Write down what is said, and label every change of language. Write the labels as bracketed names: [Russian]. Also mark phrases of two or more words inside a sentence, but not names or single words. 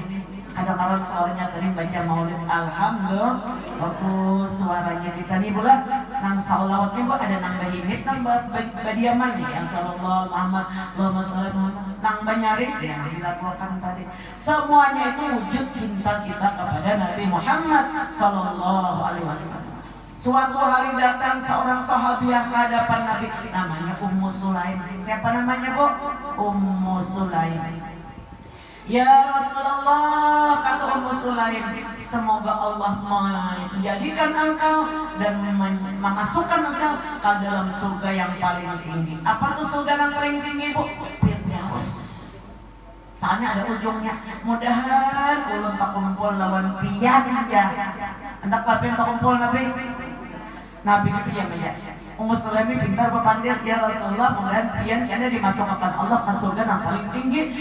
[Banjar] Kadang-kadang suaranya tadi baca maulid, alhamdulillah bagus suaranya kita nih pula. Nang salawatnya bu ada nang bahimit, nang badiaman nih yang [Arabic] sallallahu Muhammad, Allahumma sholli Muhammad, [Banjar] nang banyarin yang dilakukan tadi. Semuanya itu wujud cinta kita kepada Nabi Muhammad [Arabic] sallallahu alaihi wasallam. [Banjar] Suatu hari datang seorang sahabiah ke hadapan Nabi, namanya Ummu Sulaim. Siapa namanya, Bu? Ummu Sulaim. [Arabic] Ya Rasulullah, [Banjar] kata Ummu Sulaim, semoga Allah menjadikan engkau dan memasukkan engkau ke dalam surga yang paling tinggi. Apa tuh surga yang paling tinggi, Bu? Firdaus. Soalnya ada ujungnya. Mudahan ulun tak kumpul lawan pian aja. Hendak tapi tak kumpul Nabi. Nabi itu diam aja. Ummu Sulaim pintar berpandir, [Arabic] ya Rasulullah, [Banjar] mudahan pian kena dimasukkan Allah ke surga yang paling tinggi.